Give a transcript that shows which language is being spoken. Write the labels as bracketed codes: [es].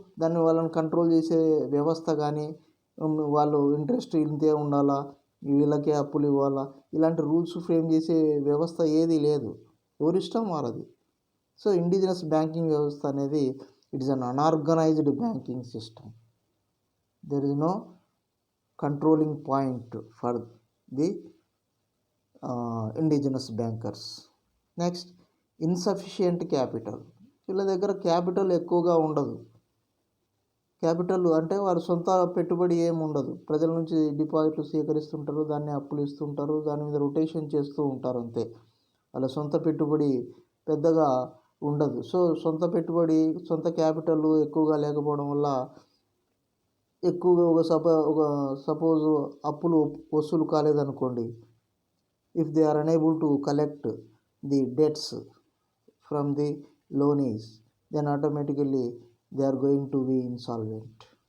[te] దాన్ని వాళ్ళని కంట్రోల్ చేసే వ్యవస్థ కానీ, వాళ్ళు ఇంట్రెస్ట్ ఇంతే ఉండాలా, వీళ్ళకే అప్పులు ఇవ్వాలా, ఇలాంటి రూల్స్ ఫ్రేమ్ చేసే వ్యవస్థ ఏది లేదు. ఎవరిష్టం వారది. [en] so indigenous banking [te] వ్యవస్థ అనేది [en] It is un unorganised banking system. There is no controlling point for the indigenous bankers. Next, insufficient capital. [te] వీళ్ళ దగ్గర క్యాపిటల్ ఎక్కువగా ఉండదు. క్యాపిటల్ అంటే వారు సొంత పెట్టుబడి ఏమి ఉండదు. ప్రజల నుంచి డిపాజిట్లు సేకరిస్తుంటారు, దాన్ని అప్పులు ఇస్తుంటారు, దాని మీద రొటేషన్ చేస్తూ ఉంటారు అంతే. వాళ్ళ సొంత పెట్టుబడి పెద్దగా ఉండదు. సో సొంత పెట్టుబడి, సొంత క్యాపిటల్ ఎక్కువగా లేకపోవడం వల్ల ఎక్కువగా ఒక సపోజ్ అప్పులు వసూలు కాలేదనుకోండి, [en] If they are unable to collect the debts from the loanees, then automatically they are going to be insolvent.